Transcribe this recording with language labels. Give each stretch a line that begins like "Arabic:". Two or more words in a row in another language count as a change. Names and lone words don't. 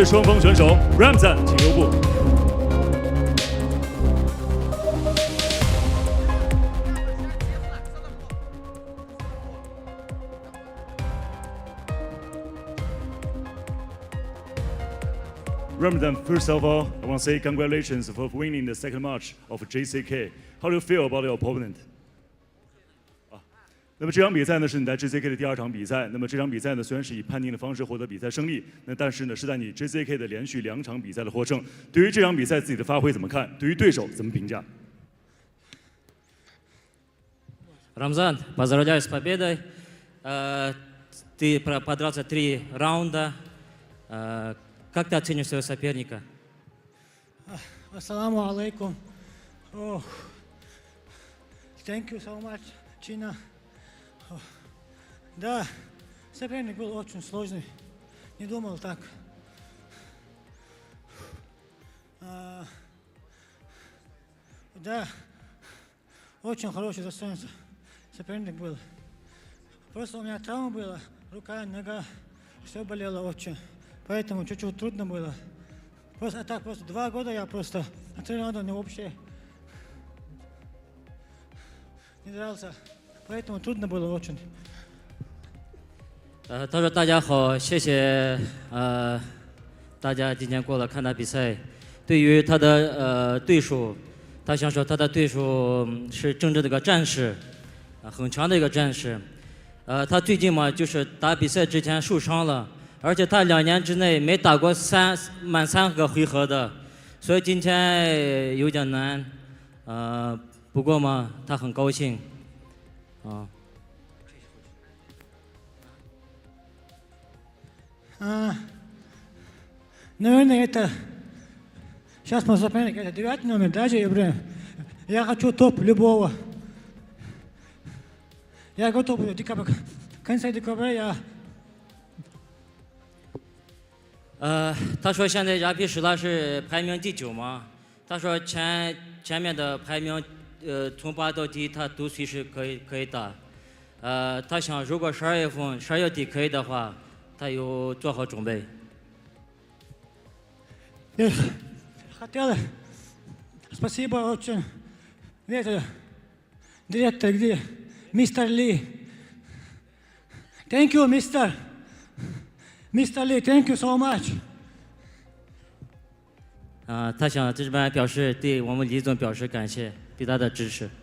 Chinese: 双方选手 ，Ramzan， 请留步。
English: Ramzan, first of all, I want to say congratulations for winning the second match of JCK. How do you feel about your opponent?
Chinese: 那么这场比赛呢是你在 JCK 的第2场比赛。那么这场比赛呢虽然是以判定的方式获得比赛胜利，但是呢是在你 JCK 的连续2场比赛的获胜。对于这场比赛自己的发挥怎么看？对于对手怎么评价？
Russian: Рамзан, поздравляю с победой. Ты подрался 3 раунда. Как ты оценишь своего соперника?
Arabic: السلام عليكم.
English: Thank you so much, China.
Russian: Да, соперник был очень сложный. Не думал так. Да, очень хороший соперник был. Просто у меня травма была, рука, нога, все болело очень. Поэтому чуть-чуть трудно было. Просто так, просто 2 года я просто, а 3 раунда мне вообще не дрался. Поэтому трудно было очень.
Chinese: 他说：“大家好，谢谢大家今天过来看他比赛。对于他的对手，他想说他的对手是真正的一个战士，很强的一个战士。他最近嘛，就是打比赛之前受伤了，而且他2年之内没打过满3个回合的，所以今天有点难。不过嘛，他很高兴。”
Russian: Наверное, это сейчас мой соперник, это 9 номер, даже я хочу топ любого. Я готов в конце декабря я.
Chinese: 他说现在亚比什拉是排名第9嘛，他说前面的排名从8到10他都随时可以打。他想如果12月底可以的话，他有做好准备。
Russian: Хотел, спасибо очень. Директор, где? Мистер Ли.
English: Thank you, Mr. Lee, thank you so much.
Chinese: 他想这边表示对我们李总表示感谢，对他的支持。